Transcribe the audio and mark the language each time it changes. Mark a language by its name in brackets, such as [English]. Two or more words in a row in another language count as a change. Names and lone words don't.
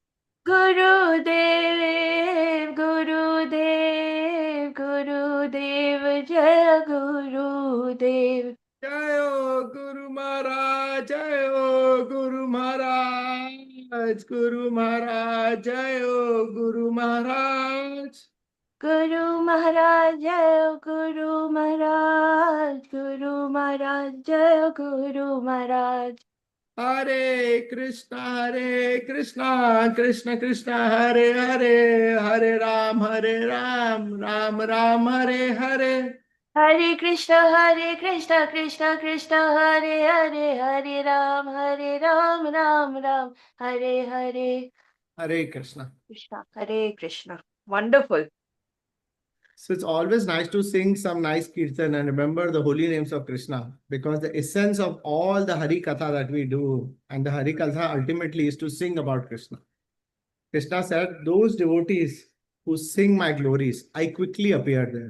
[Hindi] गुरुदेव गुरुदेव गुरुदेव जय गुरुदेव जय हो गुरु महाराज जय हो गुरु महाराज गुरु महाराज जय हो गुरु महाराज गुरु महाराज जय गुरु महाराज गुरु महाराज जय गुरु महाराज [Sanskrit] हरे कृष्णा कृष्ण कृष्ण हरे हरे हरे राम राम राम हरे हरे हरे कृष्ण कृष्ण कृष्ण हरे हरे हरे राम राम हरे हरे हरे कृष्णा कृष्ण हरे कृष्ण. [English] Wonderful. So it's always nice to sing some nice kirtan and remember the holy names of Krishna because the essence of all the Hari Katha that we do and the Hari Katha ultimately is to sing about Krishna. Krishna said, those devotees who sing my glories, I quickly appear there.